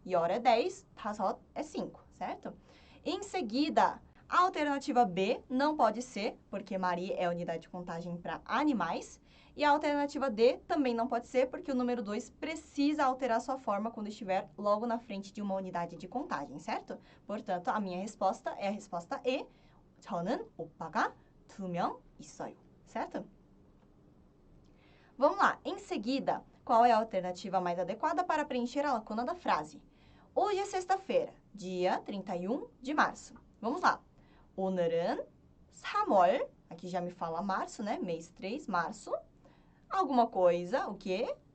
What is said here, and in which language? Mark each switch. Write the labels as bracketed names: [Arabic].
[Portuguese] 10 é 10, 5 é 5, certo? Em seguida, a alternativa B não pode ser, porque Mari é a unidade de contagem para animais. E a alternativa D também não pode ser, porque o número 2 precisa alterar sua forma quando estiver logo na frente de uma unidade de contagem, certo? Portanto, a minha resposta é a resposta E. [Korean] 저는 오빠가 2명 있어요, certo? [Portuguese] Vamos lá. Em seguida, qual é a alternativa mais adequada para preencher a lacuna da frase? Hoje é sexta-feira, dia 31 de março. Vamos lá. [Korean] 오늘은 3월, [Portuguese] aqui já me fala março, né? Mês 3, março. Alguma coisa, o quê?